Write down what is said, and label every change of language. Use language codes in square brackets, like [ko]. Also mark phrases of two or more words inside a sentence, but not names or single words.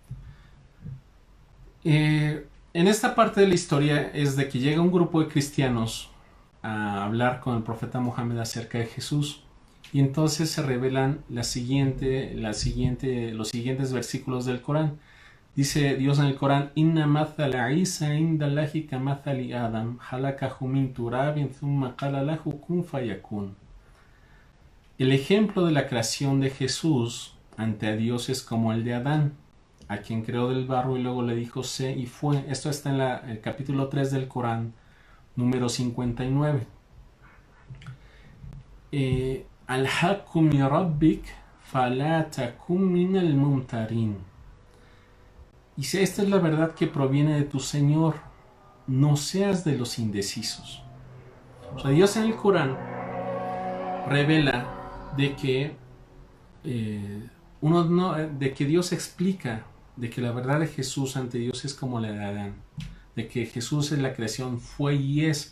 [es] En esta parte de la historia es de que llega un grupo de cristianos a hablar con el profeta Muhammad acerca de Jesús, y entonces se revelan los siguientes versículos del Corán. Dice Dios en el Corán: [ar] إن مثل عيسى عند الله كمثل آدم خلقه من تراب ثم قال له كن فيكون. [es] El ejemplo de la creación de Jesús ante Dios es como el de Adán, a quien creó del barro y luego le dijo sé y fue. Esto está en el capítulo 3 del Corán, número 59. [ar] الحق من ربك فلا تكن من الممترين. [es] Dice: esta es la verdad que proviene de tu Señor, no seas de los indecisos. O sea, Dios en el Corán revela de que de que Dios explica de que la verdad de Jesús ante Dios es como la de Adán, de que Jesús es la creación, fue y es.